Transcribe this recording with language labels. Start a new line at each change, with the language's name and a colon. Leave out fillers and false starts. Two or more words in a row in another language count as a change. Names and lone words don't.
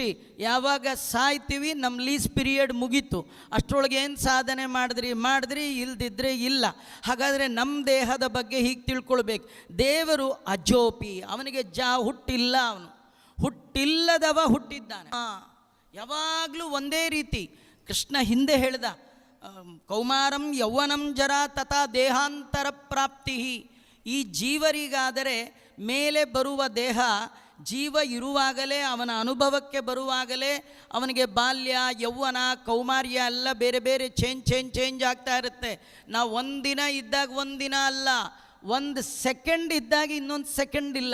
Kannada: ಯಾವಾಗ ಸಾಯ್ತೀವಿ ನಮ್ಮ
English: lease period
Kannada: ಮುಗೀತು, ಅಷ್ಟರೊಳಗೆ ಏನು ಸಾಧನೆ ಮಾಡಿದ್ರಿ ಇಲ್ದಿದ್ರೆ ಇಲ್ಲ. ಹಾಗಾದರೆ ನಮ್ಮ ದೇಹದ ಬಗ್ಗೆ ಹೀಗೆ ತಿಳ್ಕೊಳ್ಬೇಕು. ದೇವರು ಅಜೋಪಿ, ಅವನಿಗೆ ಹುಟ್ಟಿಲ್ಲ, ಅವನು ಹುಟ್ಟಿಲ್ಲದವ ಹುಟ್ಟಿದ್ದಾನೆ. ಯಾವಾಗಲೂ ಒಂದೇ ರೀತಿ. ಕೃಷ್ಣ ಹಿಂದೆ ಹೇಳ್ದ,
Sanskrit: ಕೌಮಾರಂ ಯೌವನಂ ಜರ ತಥಾ ದೇಹಾಂತರ ಪ್ರಾಪ್ತಿ.
Kannada: ಈ ಜೀವರಿಗಾದರೆ ಮೇಲೆ ಬರುವ ದೇಹ ಜೀವ ಇರುವಾಗಲೇ, ಅವನ ಅನುಭವಕ್ಕೆ ಬರುವಾಗಲೇ ಅವನಿಗೆ ಬಾಲ್ಯ, ಯೌವನ, ಕೌಮಾರ್ಯ ಎಲ್ಲ ಬೇರೆ ಬೇರೆ ಚೇಂಜ್ ಆಗ್ತಾ ಇರುತ್ತೆ. ನಾವು ಒಂದಿನ ಇದ್ದಾಗ ಒಂದಿನ ಅಲ್ಲ, 1 ಸೆಕೆಂಡ್ ಇದ್ದಾಗ ಇನ್ನೊಂದು ಸೆಕೆಂಡ್ ಇಲ್ಲ.